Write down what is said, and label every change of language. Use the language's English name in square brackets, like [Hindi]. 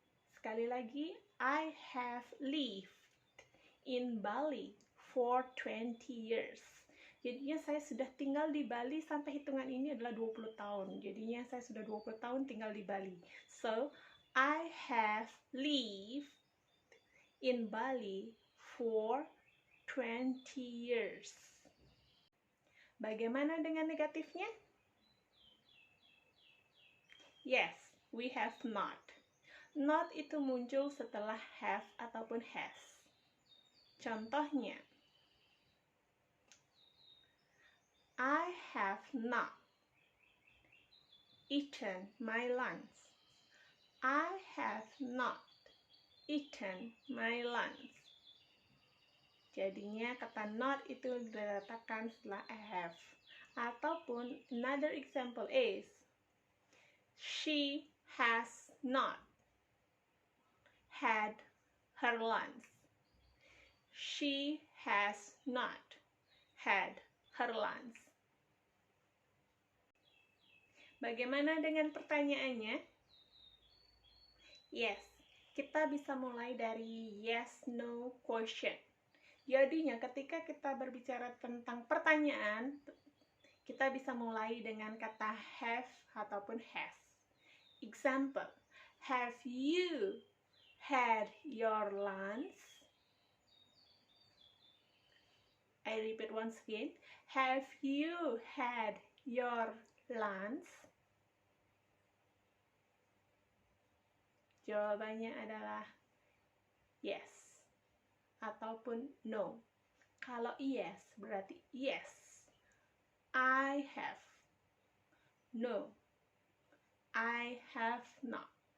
[Indonesian] Sekali lagi, [English] I have lived in Bali for 20 years. [Indonesian] Jadinya saya sudah tinggal di Bali sampai hitungan ini adalah 20 tahun. Jadinya saya sudah 20 tahun tinggal di Bali. [English] So, I have lived in Bali for 20 years. [Indonesian] Bagaimana dengan negatifnya? [English] Yes, we have not. Not [Indonesian] itu muncul setelah [English] have [Indonesian] ataupun [English] has. [Indonesian] Contohnya, [English] I have not eaten my lunch. I have not eaten my lunch. [Indonesian] Jadinya kata not itu diletakkan setelah I have. Ataupun [English] another example is, she has not had her lunch. She has not had her lunch. [Indonesian] Bagaimana dengan pertanyaannya? [English] Yes, [Indonesian] kita bisa mulai dari [English] yes-no question. [Indonesian] Jadinya ketika kita berbicara tentang pertanyaan, kita bisa mulai dengan kata have ataupun has. [English] Example, have you had your lunch? I repeat once again, have you had your lunch? [Indonesian] Jawabannya adalah yes ataupun no. Kalau [English] yes [Indonesian] berarti [English] yes, I have. No, I have not.